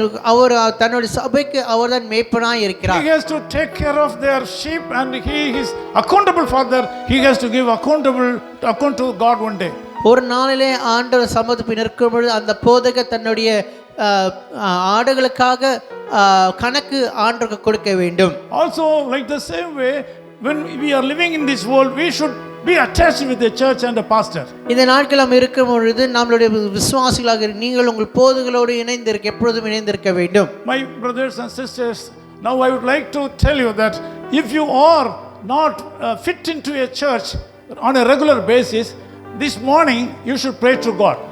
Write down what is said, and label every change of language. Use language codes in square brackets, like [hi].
[ta] அவர் தன்னுடைய சபைக்கு அவர்தான் மேய்ப்பனாய் இருக்கிறார். [en] He has to take care of their sheep and he is accountable for that. He has to give account to God one day. [ta] ஒரு நாளிலே ஆண்டவர் சமூகத்தில் நிற்கும் பொழுது அந்த போதகர் தன்னுடைய ஆடுகளுக்காக கணக்கு ஆண்டவருக்கு கொடுக்க வேண்டும். [en] Also like the same way when we are living in this world we should be attached with the church and the pastor. [ta] இந்த நாட்கள் நாம் இருக்கும் பொழுது நம்மளுடைய விசுவாசிகளாக நீங்கள் உங்கள் போதகரோடு எப்பொழுதும் இணைந்திருக்க வேண்டும். [en] My brothers and sisters, now I would like to tell you that if you are not fit into a church on a regular basis, this morning you should pray to God.